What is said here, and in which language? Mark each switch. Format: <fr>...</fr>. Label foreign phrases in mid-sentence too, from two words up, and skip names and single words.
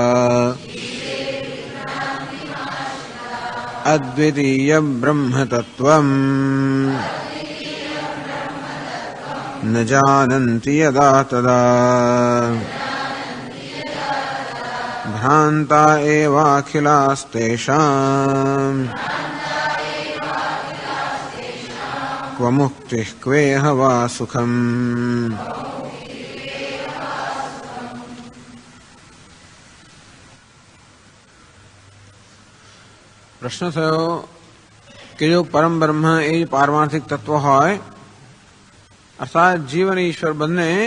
<sa>अद्वितीयं ब्रह्म तत्त्वम् न जानन्ति यदा तदा भ्रान्ता एवाखिलास्तेषाम् क्व मुक्तिः क्वेह वा सुखम्।</sa> <gu>પ્રશ્ન થયો કે જો પરમ બ્રહ્મ એ પારમાર્થિક તત્વ હોય અર્થાત જીવ અને ઈશ્વર બંને</gu>